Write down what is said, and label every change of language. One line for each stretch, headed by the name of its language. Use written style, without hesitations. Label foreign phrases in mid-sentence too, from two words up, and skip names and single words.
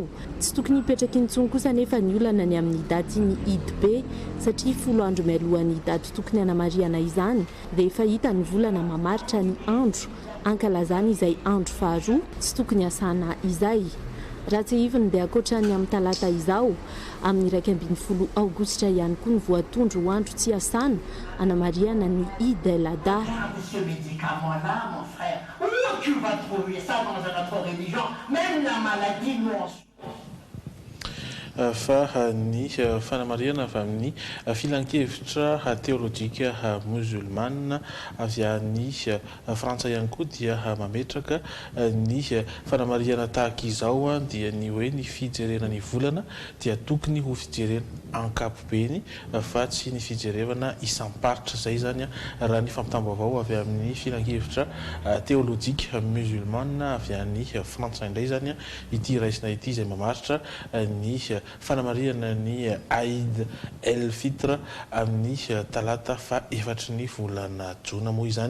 Malagasy: Tsy tokony hipetraky intsony kosa nefa ny olana ny amin'ny daty ny Eid be satria 10 andro mialohan'ny daty tokony hanamariana izany dia efa hita ny volana mamaritra ny andro ankalazana izay andro faharoa tsy tokony hiasana izay. Raha tsy hiviny dia akoatrany amin'ny talata izao amin'ny 12 aogositra ihany koa ny voatondro ho andro tsy hiasana hanamariana ny Eid el Adha.
French: Ce médicament-là, mon frère, où tu vas trouver ça dans notre religion? Même la maladie, nous
Malagasy: fa ny fanamariana avy amin'ny filan-kevitra teolojika musulmane avy any Frantsa ihany koa dia mametraka ny fanamariana tahaka izao dia ny hoe ny fijerena ny volana dia tokony ho fijerena ankapobeny fa tsy ny fijerevana isamparitra zay zany raha ny fampitam-baovao avy amin'ny filan-kevitra teolojika musulmane avy any Frantsa indray zany ity raisina ity izay mamaritra ny fanamariana ny Aïd El Fitra amin'ny talata fa efatry ny volana jona moa izany.